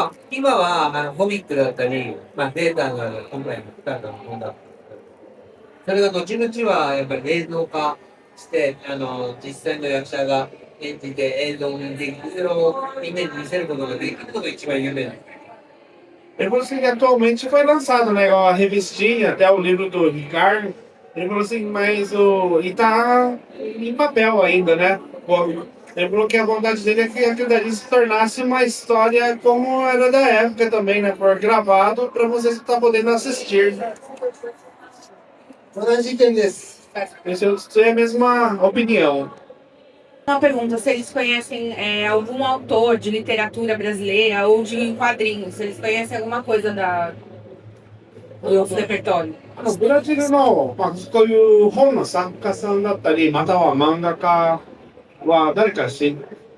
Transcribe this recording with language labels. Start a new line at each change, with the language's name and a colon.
Japanese: 今はコミックだったり、データが今回の使うものだったり、それが後々はやっぱり映像化して、実際の役者が演じて映像にできる、それをみんなに見せることができることが一番夢です。
Portuguese: Ele falou assim que atualmente foi lançado, né, a revistinha, até o livro do Ricardo. Ele falou assim, mas e tá em papel ainda, né? Ele falou que a vontade dele é que aquilo dali se tornasse uma história como era da época também, né? For gravado para você estar podendo assistir.
Japanese: 同じ意見です。
Portuguese: Isso é a mesma opinião. Uma pergunta, se eles conhecem algum autor de literatura brasileira ou de quadrinhos, se eles conhecem alguma coisa do nosso repertório.
Japanese: ブラジルの、こういう本の作家さんだったり、または漫画家は誰か知ってる？